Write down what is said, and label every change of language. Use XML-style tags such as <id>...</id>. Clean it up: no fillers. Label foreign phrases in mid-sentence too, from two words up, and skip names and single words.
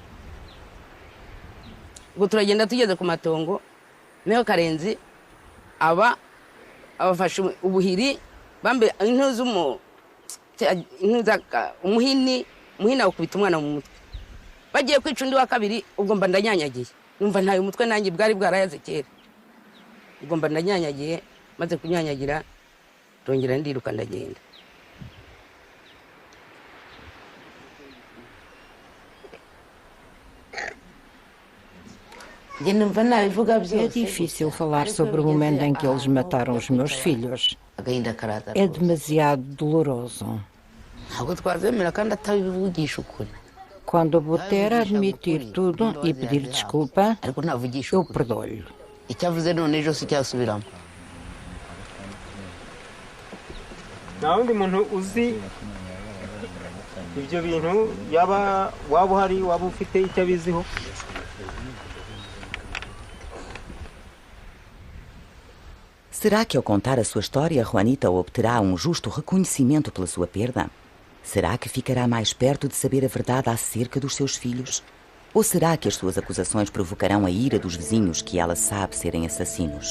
<rw>ubwo turagenda tugeze ku matongo niho Karenzi abafashe ubuhiri bambe umuhini awukubita umwana mu mutwe bagiye kwica undi wa kabiri ubwo mba ndanyanyagiye numva ntayo umutwe nanjye bwari bwarayaze kera ubwo mba ndanyanyagiye maze kunyanyagira tongera ndiruka ndagenda.</rw> <pt>É difícil falar sobre o momento em que eles mataram os meus filhos. É demasiado doloroso. Quando Butera admitir tudo e pedir desculpa, eu perdoo-lhe.</pt> <rw>Nta wundi muntu uzi ibyo bintu waba uhari waba ufite icyo abiziho.</rw> <pt>Será que ao contar a sua história, Juanita obterá um justo reconhecimento pela sua perda? Será que ficará mais perto de saber a verdade acerca dos seus filhos? Ou será que as suas acusações provocarão a ira dos vizinhos que ela sabe serem assassinos?</pt>